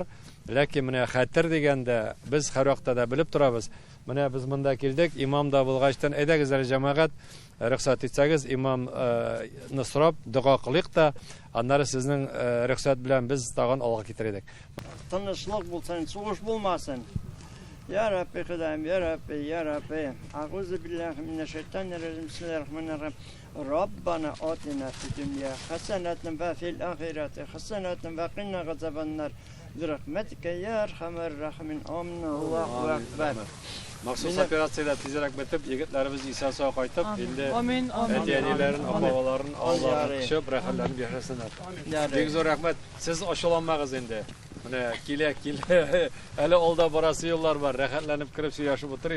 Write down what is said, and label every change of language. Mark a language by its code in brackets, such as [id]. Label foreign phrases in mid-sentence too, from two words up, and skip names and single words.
[tt] Ләкин менә хәтер дигәндә без һәр вакытта да белеп торабыз. Менә без монда килдек, имам да булгачтан, әйдәгез әле җәмәгать, рөхсәт итсәгез, имамны сорап дуга кылыйк та, аннары сезнең рөхсәт белән без тагын алга китердек. Тынычлык булсын, сугыш булмасын. [ar] يا ربي خدام يا ربي يا ربي أعوذ بالله من الشيطان الرجيم بسم الله الرحمن الرحيم ربنا آتنا في الدنيا حسنة وفي الآخرة حسنة وقنا عذاب النار برحمتك يا أرحم الراحمين آمين الله أكبر. [tt] Махсус операциялар тизрәк бетеп, егетләребез исән-сау кайтып, инде әтиәниләрен, апаларын Аллаһка шөкер рәхәтләрен бирәсеннәр. Бик зур рәхмәт. Сез ачуланмагыз инде. Менә килә. Әле алда барасы юллар бар. Рәхәтләнеп кирип сөйләшеп утырыйк.